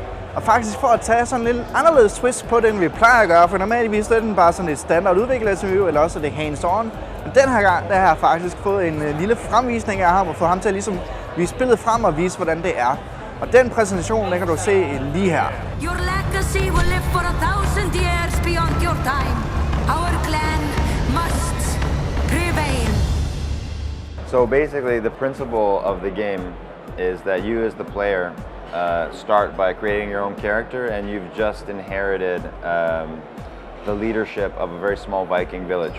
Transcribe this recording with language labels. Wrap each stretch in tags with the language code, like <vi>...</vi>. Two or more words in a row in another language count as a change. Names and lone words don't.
<da>Og faktisk for at tage sådan en lidt anderledes twist på det, end vi plejer at gøre, for normalvis er den bare sådan et standard udviklersreview, eller også er det hands-on. Men den her gang, der har jeg faktisk fået en lille fremvisning af ham, og få ham til at ligesom vise spillet frem og vise, hvordan det er. Og den præsentation, den kan du se lige her.</da> <en>Your legacy will live for 1,000 years beyond your time. Our clan must prevail. So basically, the principle of the game is that you as the player start by creating your own character, and you've just inherited the leadership of a very small Viking village.</en>